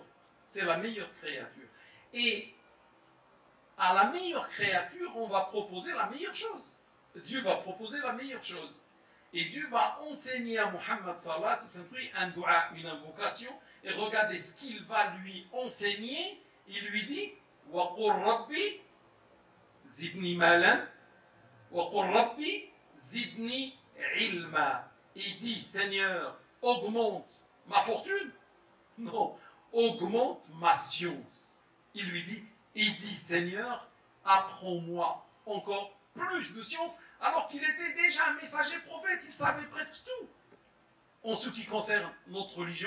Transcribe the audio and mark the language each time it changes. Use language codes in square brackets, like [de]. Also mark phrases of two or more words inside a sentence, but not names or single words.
[fr] C'est la meilleure créature. Et à la meilleure créature, on va proposer la meilleure chose. Dieu va proposer la meilleure chose. Et Dieu va enseigner à Muhammad salat islam sur lui un dua, une invocation. Et regardez ce qu'il va lui enseigner. Il lui dit [ar] وقل ربي زدني مالا وقل ربي زدني علما. [fr] Il dit Seigneur, augmente ma fortune. Non, augmente ma science. Il lui dit, il dit Seigneur, apprends-moi encore plus de science, alors qu'il était déjà un messager prophète, il savait presque tout en ce qui concerne notre religion.